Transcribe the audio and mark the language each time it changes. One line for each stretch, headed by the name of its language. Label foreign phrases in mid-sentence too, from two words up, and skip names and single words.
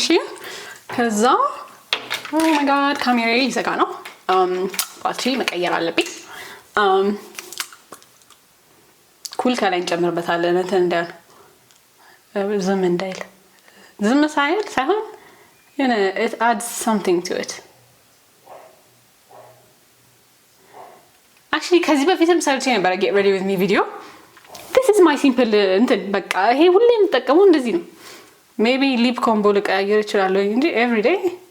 Amharic: ከዛ
English: oh my God
Amharic: ካሜራዬ ይዘጋ ነው። ባትሪ መቀየር አለብኝ። ኩል ከላይ እንጨምርበታለን እንትን እንዳይሆን ዝም እንዳይል፣ ዝም ሳይሆን የሆነ
English: it adds something to it።
Amharic: actually ከዚህ በፊትም ሰርቼ ነበር
English: get ready with me video። this is my simple
Amharic: እንትን በቃ ይሄ ሁሌ የምጠቀመው እንደዚህ ነው። maybe
English: lip combo
Amharic: ልቀያየር እችላለሁ እንጂ
English: every day